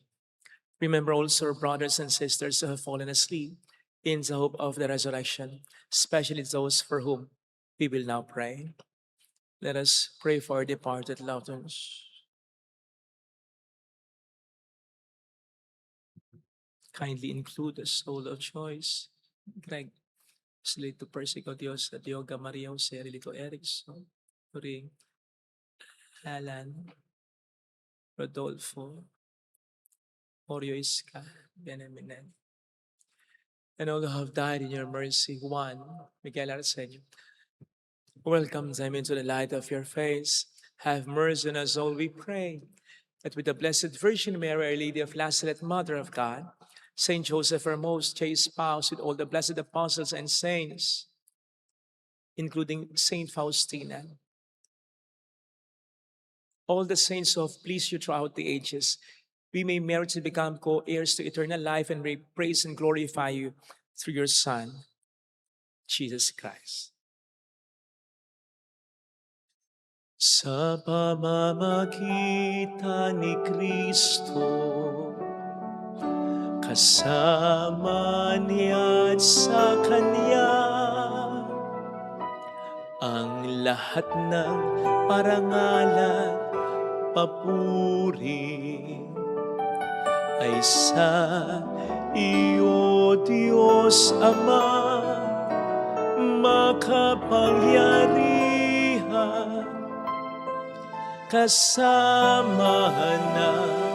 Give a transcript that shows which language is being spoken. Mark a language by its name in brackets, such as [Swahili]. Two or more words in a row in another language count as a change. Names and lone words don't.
[English] Remember also our brothers and sisters who have fallen asleep in the hope of the resurrection, especially those for whom we will now pray. Let us pray for our departed loved ones. Kindly include the soul of Joyce, Greg, Slito Persico Dios, at Yoga Maria Jose, Rilito Erickson, Turing, Alan, Rodolfo, Oreo Isca, Beneminen, and all who have died in your mercy. Juan, Miguel Arsenio, welcome them into the light of your face. Have mercy on us all, we pray, that with the Blessed Virgin Mary, Our Lady of Lazaret, Mother of God, Saint Joseph, our most chaste spouse, with all the blessed apostles and saints, including Saint Faustina, all the saints who have pleased you throughout the ages, we may merit to become co-heirs to eternal life and may praise and glorify you through your Son, Jesus Christ. [Filipino] Sa pamamagitan ni Kristo, kasama niya at sa Kanya, ang lahat ng parangalan, papuri ay sa iyo, Diyos Ama, makapangyarihan, kasama ng